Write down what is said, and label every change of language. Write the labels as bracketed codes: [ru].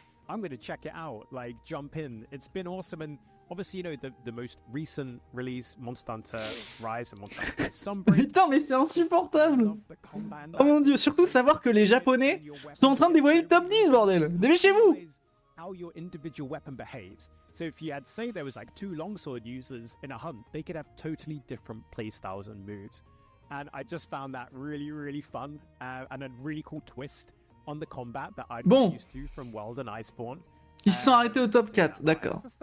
[en] I'm going to check it out, like jump in. It's been awesome, and obviously the most recent release, Monster Hunter Rise and Monster Hunter Sunbreak. [fr] Putain, mais c'est insupportable. Oh mon dieu, surtout savoir que les Japonais sont en train de dévoiler le top 10, bordel. Dépêchez-vous. [en] How your individual weapon behaves. So if you had, say, there was like 2 longsword users in a hunt, they could have totally different playstyles and moves. And I just found that really fun, and a really cool twist on the combat that I'd been used to from World and Iceborne. [fr] Ils se sont arrêtés au top 4, d'accord.